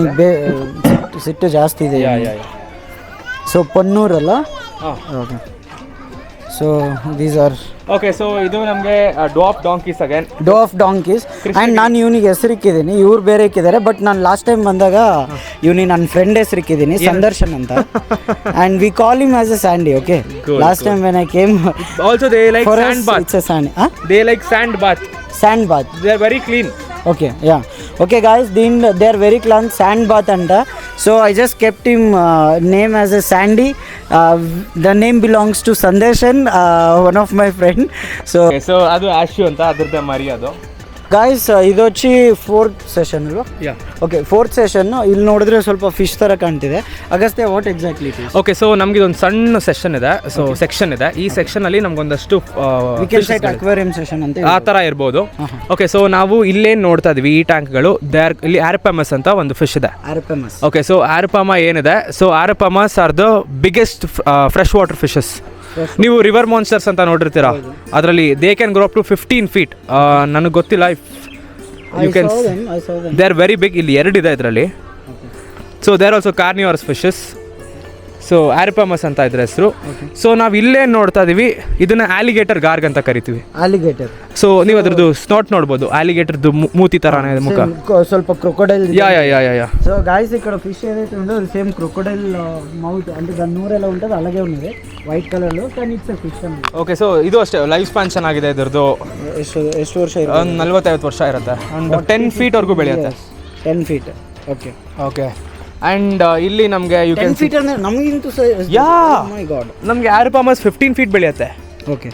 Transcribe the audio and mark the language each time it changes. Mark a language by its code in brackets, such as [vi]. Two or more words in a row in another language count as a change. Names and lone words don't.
[kn] ಸಿಟ್ಟು ಜಾಸ್ತಿ ಇದೆ. ಸೊ ಪನ್ನೂರಲ್ಲ. [en] okay so these are okay. so [kn] ಇದು ನಮಗೆ [en] dwarf donkeys again, dwarf donkeys. [kn] ಆ್ಯಂಡ್ ನಾನು ಇವನಿಗೆ ಹೆಸರಿಕ್ಕಿದ್ದೀನಿ, ಇವ್ರು ಬೇರೆ ಇಕ್ಕಿದ್ದಾರೆ. ಬಟ್ ನಾನು [en] last time [kn] ಬಂದಾಗ ಇವನಿಗೆ ನನ್ನ ಫ್ರೆಂಡ್ ಹೆಸರಿಕ್ಕಿದ್ದೀನಿ, ಸಂದರ್ಶನ್ ಅಂತ. [en] and we call him as a Sandy. okay last time when I came also they like sand bath. it's a Sandy. they like sand bath. sand bath. they are very clean. Okay, yeah. Okay, guys, they are very clean sand bath anta. So I just kept him name as a Sandy. The name belongs to Sandeshan, one of my friend. So [kn] ಅದು ಆಶು ಅಂತ ಅದ್ರದ್ದೇ ಮರಿ ಅದು. ಗಾಯ್ಸ್ ಇದು వచ్చి 4th ಸೆಷನ್ ಅಲ್ವಾ? ಓಕೆ 4th ಸೆಷನ್. ಇಲ್ಲಿ ನೋಡಿದ್ರೆ ಸ್ವಲ್ಪ ಫಿಶ್ ಥರ ಕಾಣ್ತಿದೆ. ಅಗಸ್ತ್ಯ [en] what exactly it is? okay, so [kn] ನಮಗೆ ಒಂದು ಸಣ್ಣ ಸೆಷನ್ ಇದೆ. [en] so section [kn] ಇದೆ. ಈ ಸೆಕ್ಷನಲ್ಲಿ ನಮಗೊಂದಷ್ಟು [en] aquarium session [kn] ಅಂತ ಆ ಥರ ಇರ್ಬೋದು. [en] okay, so [kn] ನಾವು ಇಲ್ಲೇನು ನೋಡ್ತಾ ಇದ್ವಿ ಈ ಟ್ಯಾಂಕ್ಗಳು, ಇಲ್ಲಿ ಆರ್ಪಮಸ್ ಅಂತ ಒಂದು ಫಿಶ್ ಇದೆ. [en] okay, so arapaima ಏನಿದೆ, so arapaimas are the biggest fresh water fishes. [kn] ನೀವು ರಿವರ್ ಮಾನ್ಸ್ಟರ್ಸ್ ಅಂತ ನೋಡಿರ್ತೀರಾ, ಅದರಲ್ಲಿ [en] they can grow up to 15 feet. [kn] ನನಗೆ ಗೊತ್ತಿಲ್ಲ, [en] you can they are very big. [kn] ಇಲ್ಲಿ 2 ಇದೆ ಇದರಲ್ಲಿ. [en] so they are also carnivorous fishes. so arapaimas [kn] ಅಂತ ಇದ್ರ ಹೆಸರು. ಸೊ ನಾವು ಇಲ್ಲೇ ನೋಡ್ತಾ ಇದೀವಿ, ಇದನ್ನ [en] alligator gar [kn] ಅಂತ ಕರಿತೀವಿ. ಆಲಿಗೇಟರ್. ಸೊ ನೀವು ಅದ್ರದ್ದು ಸ್ನಾಟ್ ನೋಡ್ಬೋದು, ಆಲಿಗೇಟರ್ದು ಮೂತಿ ತರಾನೇ ಇದೆ ಮುಖ, ಸ್ವಲ್ಪ ಕ್ರೊಕೊಡೈಲ್. యా. [en] so guys [te] ఇక్కడ ఫిష్ ఏదైతే ఉందో [en] same crocodile mouth [te] అంటే దాని నోరు ఎలా ఉంటుంది అలాగే ఉన్నది [en] white colour [te] లో, కానీ [en] it's fish [te] అని. [en] okay, so [kn] ಇದು ಅಷ್ಟೇ [en] life span [kn] ಚೆನ್ನಾಗಿದೆ ಇದ್ರದ್ದು. ಎಷ್ಟು ವರ್ಷ? ಒಂದು 40-50 ವರ್ಷ ಇರುತ್ತೆ. ಒಂದು 10 feet ವರೆಗೂ ಬೆಳೆಯುತ್ತೆ. 10 feet. ಓಕೆ [en] okay. and [kn] ಇಲ್ಲಿ ನಮಗೆ [en] you can [kn] 10 feet ಅಂದರೆ ನಮಗಿಂತೂ ಯಾ [en] my god, [kn] ನಮಗೆ ಆರ್ಪಮಸ್ 15 feet ಬೆಳೆಯುತ್ತೆ. ಓಕೆ